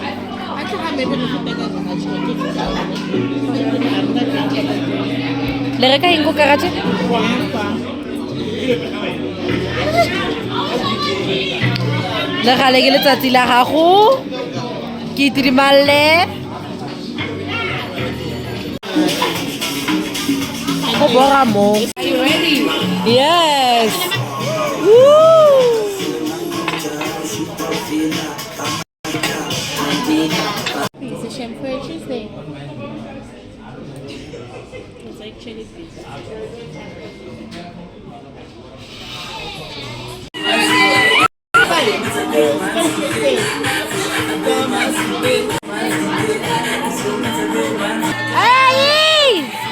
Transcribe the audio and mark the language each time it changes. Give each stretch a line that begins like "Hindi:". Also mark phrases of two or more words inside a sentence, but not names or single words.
Tswana: Le reka eng go garage? Le gale ke letsatsi la gago. Ke itimale. Go bora mo.
English: Are you ready? Yes. Woo! It's a shampoo Tuesday. It's actually busy. Hey!